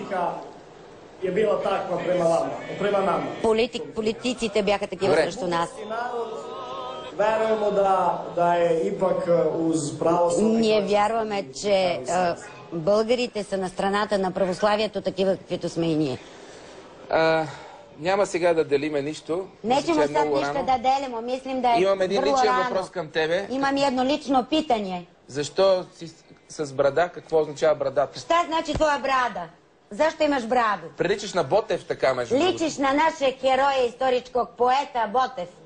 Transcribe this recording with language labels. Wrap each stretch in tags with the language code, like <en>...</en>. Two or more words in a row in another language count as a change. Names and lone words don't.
<bg>Политиците бяха такива срещу нас. Ние вярваме, че българите са на страната на православието, такива каквито сме и ние. Няма сега да делиме нищо.</bg> <sr>Nećemo sad ništa da delimo, mislim da je vrlo rano.</sr> <bg>Имам един личен въпрос към тебе.</bg> <sr>Имам едно лично питanje.</sr> <bg>Защо си с брада? Какво означава брадата?</bg> <sr>Šta znači tvoja brada? Zašto imaš bradu?</sr> <bg>Приличаш на Ботев, така между другото.</bg> <sr>Ličiš na našeg heroja, istoričkog poeta Botev.</sr>